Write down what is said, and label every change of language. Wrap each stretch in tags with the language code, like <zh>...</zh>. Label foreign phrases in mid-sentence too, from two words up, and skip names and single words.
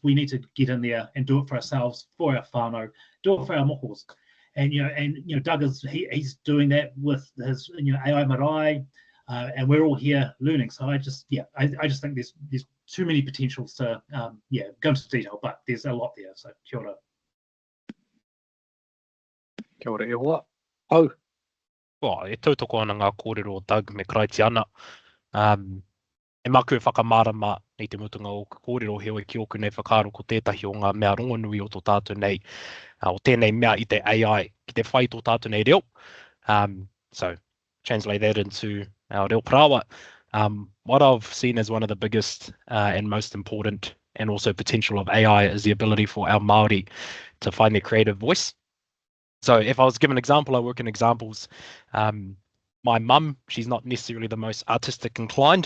<en>We need to get in there and do it for ourselves, for our whānau, do it for our mohos. And Doug he's doing that with his AI marae, and we're all here learning. So I just think there's too many potentials to go into detail, but there's a lot there.</en> <mi>So kia ora. Kia ora e hoa. Au. E tautoko ana ngā kōrero Doug me Karaitiana. E maku e whakamārama nei te mutunga o ka kōrero heoi ki oku nei whakaaro ko tētahi o ngā mea rongonui o tō tātou nei. O tēnei mea I te AI ki te whai tō tātou nei reo.</mi> <en>So translate that into our</en> <mi>reo parawa.</mi> <en>What I've seen as one of the biggest and most important and also potential of AI is the ability for our Māori to find their creative voice So if I was given an example, I work in examples. My mum, she's not necessarily the most artistic inclined.</en>